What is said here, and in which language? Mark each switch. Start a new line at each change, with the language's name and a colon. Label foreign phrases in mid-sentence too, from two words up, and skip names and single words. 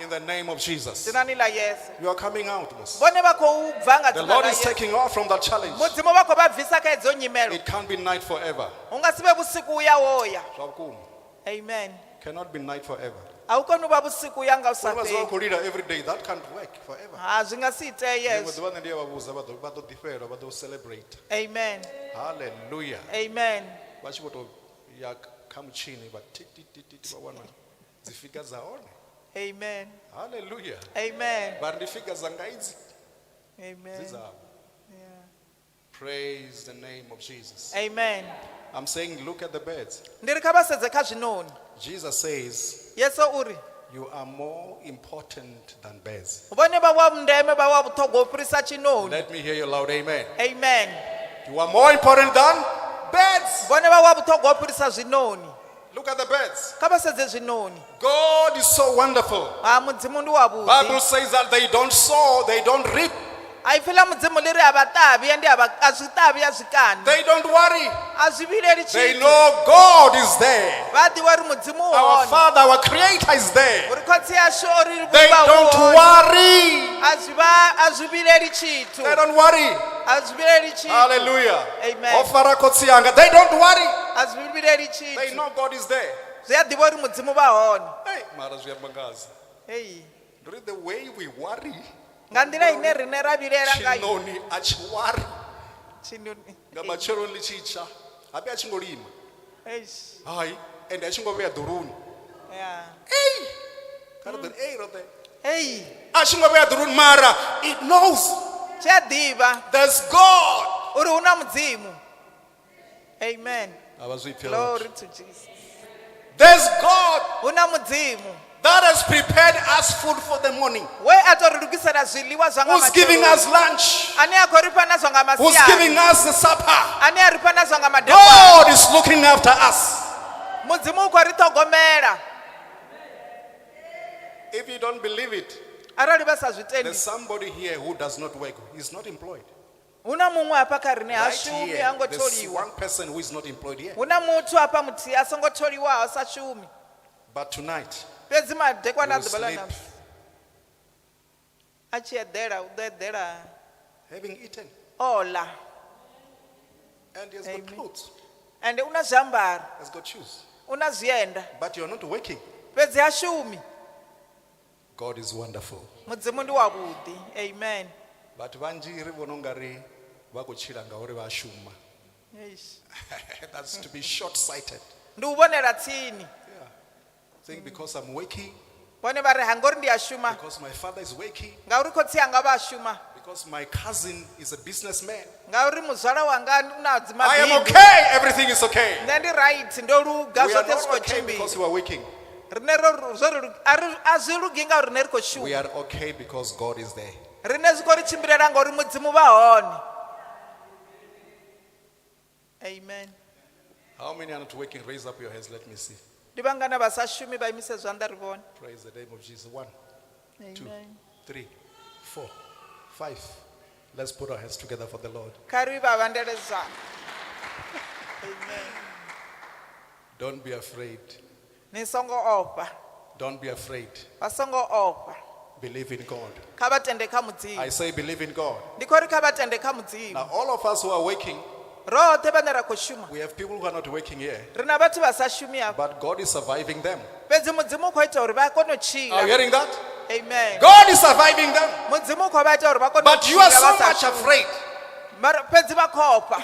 English: in the name of Jesus.
Venda: dzinani ḽa Yesu.
English: You are coming out, Mos.
Venda: Vhone vha khou bva nga
English: The
Venda: dzina
English: Lord
Venda: ḽa
English: is
Venda: Yesu.
English: taking off from that challenge.
Venda: mudzimu vha khou vha bvisa kha edzo nyimelo
English: It can't be night forever.
Venda: hu nga si vhe vhusiku u ya wo ya. Zwa vhukuma.
English: Amen. Cannot be night forever.
Venda: a u koni u vha vhusiku u ya nga u sa Vhone vha dzula vha fheli. khou lila
English: every day. That can't work forever.
Venda: ha zwi nga si itee Ḽiṅwe Yesu. ḓuvha nṋe ndi ya vha vhudza vha ḓo ḓifhelwa, vha ḓo celebrate.
English: Amen. Hallelujah. Amen.
Venda: Vha tshi vho tou ya kha mutshini vha titititi vha wana dzi figa dza hone.
English: Amen. Hallelujah. Amen.
Venda: Vha ri ndi figa dzanga idzi dzi
English: Amen.
Venda: dzavho.
English: Yeah. Praise the name of Jesus. Amen. I'm saying look at the birds.
Venda: Ndi ri kha vha sedze kha zwinoni.
English: Jesus says
Venda: Yesu uri
English: you are more important than birds.
Venda: vhone vha wa ndeme vha wa vhuṱhogwa u fhirisa tshinoni.
English: Let me hear you loud, amen. Amen. You are more important than birds.
Venda: Vhone vha wa vhuṱhogwa u fhirisa zwinoni.
English: Look at the birds.
Venda: Kha vha sedze zwinoni.
English: God is so wonderful.
Venda: ha mudzimu ndi wa
English: Bible
Venda: vhuḓi.
English: says that they don't sow, they don't reap,
Venda: a i fhela mudzimu ḽi ri a vha ṱavhi ende a zwi ṱavhi a zwi kani.
English: they don't worry.
Venda: a zwi vhileli
English: They
Venda: tshithu.
English: know God is there.
Venda: vha ḓivha uri mudzimu u
English: Our
Venda: hone.
English: Father, our Creator is there.
Venda: uri khotsi yashu o ri
English: They
Venda: vhumba u
English: don't
Venda: hone.
English: worry.
Venda: a zwi vhileli tshithu.
English: They don't worry.
Venda: a zwi vhileli tshithu.
English: Hallelujah. Amen.
Venda: Ofara khotsi yanga.
English: They don't worry.
Venda: a zwi vhileli
English: They
Venda: tshithu.
English: know God is there.
Venda: zwi a ḓivha uri mudzimu vha hone. Hey, mara zwiamba ngazi. Hey.
English: Read the way we worry.
Venda: nga nḓila ine riṋe ra vhilela ngayo. Chinoni a tshi worry. Tshinoni. Nga matsheloni ḽi tshi tsha. Habe a tshi ngo lima. Eish. Hai, ende a tshi ngo vhea ḓuruni.
English: Yeah.
Venda: Hey. Kha ri ḓo hey roṱhe. Hey. A tshi ngo vhea ḓuruni mara
English: it knows
Venda: tshi a ḓivha
English: there's God.
Venda: uri hu na mudzimu. Amen. Ava zwi pfela.
English: Glory to Jesus. There's God
Venda: hu na mudzimu
English: that has prepared us food for the morning.
Venda: we a tou ri lugisela zwiḽiwa zwa nga
English: Who's giving
Venda: matsheloni.
English: us lunch?
Venda: ane a khou ri fha na zwa nga
English: Who's
Venda: masiari.
English: giving us the supper?
Venda: ane a ri fha na zwa nga madekwana.
English: God is looking after us.
Venda: mudzimu u khou ri ṱhogomela.
English: If you don't believe it,
Venda: arali vha sa zwi tendi
English: there's somebody here who does not work. He's not employed.
Venda: hu na muṅwe hafha kha riṋe ha
English: Right
Venda: shumi
English: here,
Venda: ha ngo
English: there's
Venda: tholiwa.
English: one person who is not employed here.
Venda: hu na muthu hafha muthihi a songo tholiwaho sa shumi.
English: But tonight,
Venda: fhedzi madekwana a
English: you will
Venda: ḓuvha ḽa
English: sleep
Venda: ṋamusi a tshi eḓela u ḓo eḓela
English: having eaten.
Venda: o ḽa.
English: And he has got Amen. clothes.
Venda: ende una zviambaro,
English: Has got shoes.
Venda: una zvienda,
English: But you're not working.
Venda: fhedzi hashumi.
English: God is wonderful.
Venda: Mudzimu ndi wavhuḓi. Amen.
Shona: But vanji ri vona ungari vakuchila ngauri vashuma. Eish.
English: That's to be short-sighted.
Venda: Ndi u vhonela tsini.
English: Yeah. Saying because I'm working,
Venda: Vhone vha ri hangori ndi a shuma,
English: because my father is working,
Venda: ngauri khotsi anga vha a shuma,
English: because my cousin is a businessman.
Venda: ngauri muzwala wanga una dzi
English: I am
Venda: mabindu.
English: okay. Everything is okay.
Venda: Nṋe ndi right, ndo luga,
English: We are
Venda: zwoṱhe zwi
English: not
Venda: khou
English: okay because
Venda: tshimbila.
English: we are working.
Venda: Rine a zwi lugi ngauri rine ri khou shuma.
English: We are okay because God is there.
Venda: Rine zwi khou ri tshimbilela ngauri mudzimu vha hone.
English: Amen. How many are not working? Raise up your hands. Let me see.
Venda: Ndi vhangana vha sa shumi vha imise zwanḓa ri vhone.
English: Praise the name of Jesus. 1, 2, Amen. 3, 4, 5. Let's put our hands together for the Lord.
Venda: Kha ri vha vhandeledzana.
English: Amen. Don't be afraid.
Venda: Ni songo ofha,
English: Don't be afraid.
Venda: vha songo ofha.
English: Believe in God.
Venda: Kha vha tende kha mudzimu.
English: I say believe in God.
Venda: Ndi khou ri kha vha tende kha mudzimu.
English: Now all of us who are working,
Venda: Roṱhe vhane ra khou shuma,
English: we have people who are not working here,
Venda: ri na vhathu vha sa shumi hafha.
English: but God is surviving them.
Venda: Fhedzi mudzimu u khou ita uri vha kone u
English: Are you
Venda: tshila.
English: hearing that? Amen. God is surviving them.
Venda: Mudzimu u khou vha ita uri vha kone u
English: But you are
Venda: tshila
English: so
Venda: vha sa
English: much
Venda: shumi.
English: afraid.
Venda: Mara fhedzi vha khou ofha.